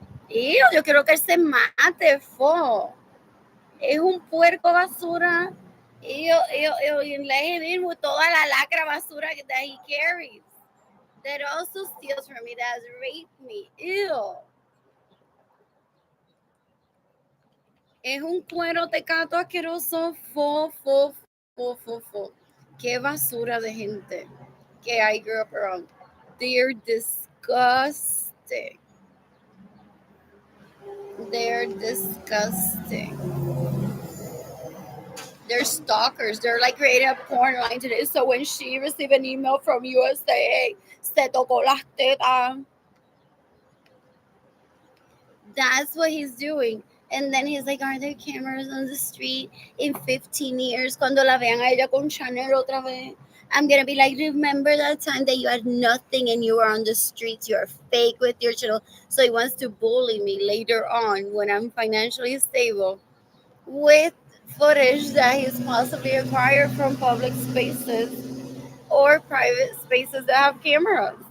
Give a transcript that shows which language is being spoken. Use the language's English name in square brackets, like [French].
[Spanish] Ew, yo quiero que él se mate, fo. Es un puerco basura. [English] Ew, and let him in with [Spanish] toda la lacra basura [English] that he carries. That also steals from me, that has raped me. Ew. [Spanish] Es un cuero tecato asqueroso. Fo. Qué basura de gente que [English] I grew up around. They're disgusting. They're disgusting. They're stalkers. They're like creating a porn line today. So when she received an email from USA, [Spanish] se tocó las tetas. [English] That's what he's doing. And then he's like, are there cameras on the street in 15 years? [Spanish] Cuando la vean a ella con Chanel otra vez. [English] I'm going to be like, remember that time that you had nothing and you were on the streets? You're fake with your channel. So he wants to bully me later on when I'm financially stable with footage that he's possibly acquired from public spaces or private spaces that have cameras.